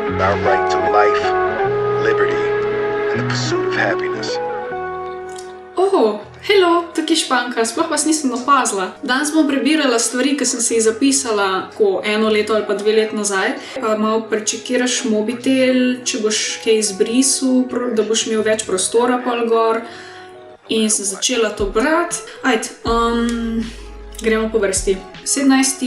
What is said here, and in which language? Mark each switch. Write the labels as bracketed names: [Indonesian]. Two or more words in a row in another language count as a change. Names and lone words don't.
[English] our right to life, liberty, and the pursuit of happiness. Hello, [Slovenian] taki Španka, sploh vas nisem opazila. Danes bom prebirala stvari, ki sem si jih zapisala ko 1 leto ali pa 2 let nazaj. Malo prečekiraš mobitel, če boš kaj izbrisil, da boš imel več prostora pol gor. In sem začela to brati. Gremo po vrsti. 17.